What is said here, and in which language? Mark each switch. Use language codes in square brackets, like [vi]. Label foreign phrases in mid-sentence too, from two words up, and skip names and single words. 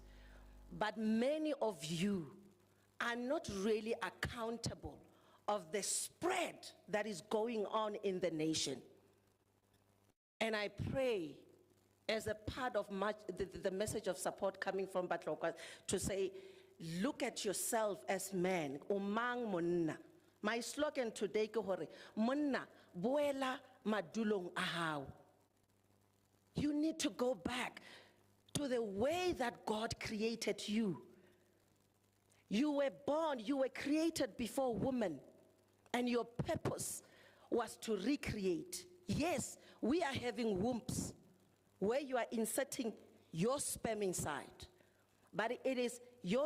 [en] But many of you are not really accountable of the spread that is going on in the nation. And I pray, as a part of the message of support coming from Batloka, to say, look at yourself as man. [st] Umang monna. [en] My slogan today [st] ke hore, monna buela madulong ahau. [en] You need to go back to the way that God created you. You were born, you were created before woman, and your purpose was to recreate. Yes, we are having wombs where you are inserting your sperm inside, but it is your